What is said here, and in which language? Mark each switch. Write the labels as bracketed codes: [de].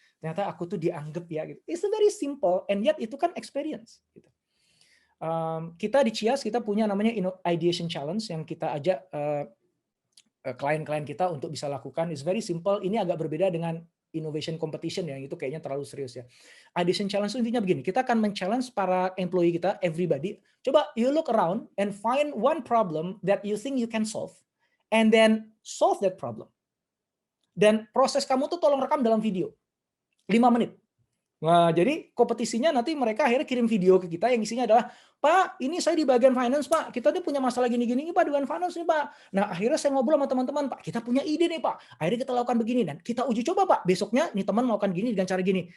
[id] Ternyata aku tuh dianggap ya gitu. [en] It's very simple and yet [id] itu kan experience gitu. Kita di Cias kita punya namanya ideation challenge yang kita ajak klien-klien kita untuk bisa lakukan. [en] It's very simple. [id] Ini agak berbeda dengan innovation competition ya, itu kayaknya terlalu serius ya. Ideation challenge itu intinya begini, kita akan men-challenge para employee kita, [en] everybody, [id] coba [en] you look around and find one problem that you think you can solve, and then solve that problem. [id] Dan proses kamu tuh tolong rekam dalam video, 5 menit. Nah, jadi kompetisinya nanti mereka akhirnya kirim video ke kita yang isinya adalah, Pak, ini saya di bagian finance, Pak. Kita tuh punya masalah gini-gini nih, Pak, dengan finance nih, Pak. Nah, akhirnya saya ngobrol sama teman-teman, Pak. Kita punya ide nih, Pak. Akhirnya kita lakukan begini. Dan kita uji coba, Pak. Besoknya nih teman melakukan gini dengan cara gini.